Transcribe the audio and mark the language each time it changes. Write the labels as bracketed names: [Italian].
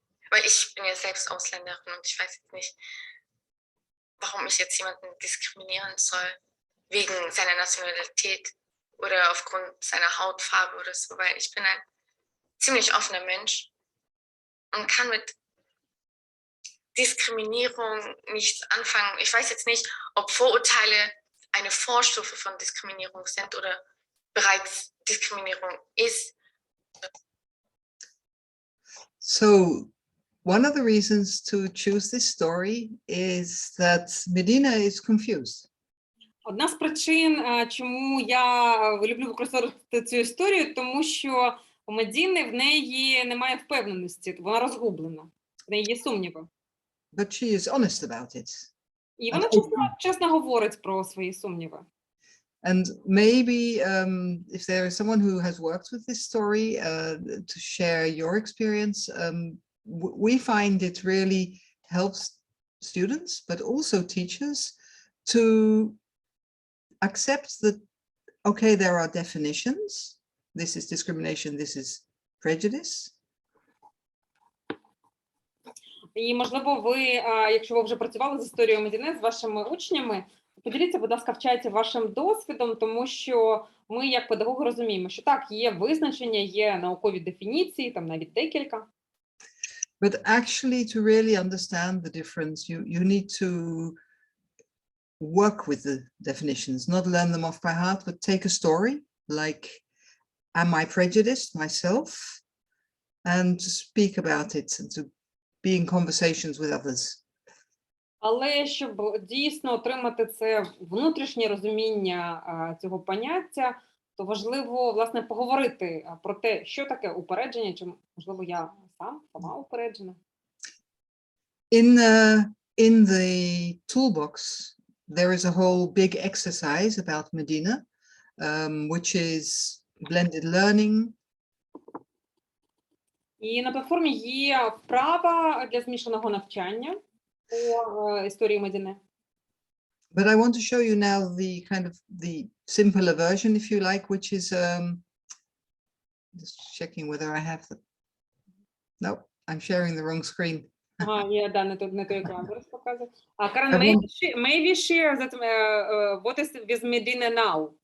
[German] Weil ich bin ja selbst Ausländerin und ich weiß jetzt nicht, warum ich jetzt jemanden diskriminieren soll, wegen seiner Nationalität oder aufgrund seiner Hautfarbe oder so, weil ich bin ein ziemlich offener Mensch und kann mit Diskriminierung nichts anfangen. Ich weiß jetzt nicht, ob Vorurteile eine Vorstufe von Diskriminierung sind oder bereits Diskriminierung ist. [English] So one of the reasons to choose this story is that Medina is confused. [Ukrainian] Одна з причин, чому я люблю використовувати цю історію, тому що у Медіни в неї немає впевненості, вона розгублена, в неї є сумніви. [English] But she is honest about it. [Ukrainian] І вона чесно говорить про свої сумніви. [English] And maybe if there is someone who has worked with this story to share your experience, we find it really helps students, but also teachers to accept that, okay, there are definitions. This is discrimination, this is prejudice. [Ukrainian] І, можливо, ви, якщо ви вже працювали з історією Медіни, з вашими учнями, поділіться, будь ласка, в чаті вашим досвідом, тому що ми, як педагоги, розуміємо, що так, є визначення, є наукові дефініції, там навіть декілька. [English] But actually, to really understand the difference, you need to work with the definitions, not learn them off by heart, but take a story, like, am I prejudiced myself? And to speak about it and to be in conversations with others. [Ukrainian] Але щоб дійсно отримати це внутрішнє розуміння цього поняття, то важливо, власне, поговорити про те, що таке упередження, чи, можливо, я сама упереджена. [English] In the toolbox, there is a whole big exercise about Medina, which is blended learning. [Ukrainian] І на платформі є вправа для змішаного навчання по історії Медіни. [English] But I want to show you now the kind of the simpler version, if you like, which is just checking whether I have the. No, I'm sharing the wrong screen. [Ukrainian] Я, да, не той екран зараз показую. [English] Karen, maybe share that what is with Medina now.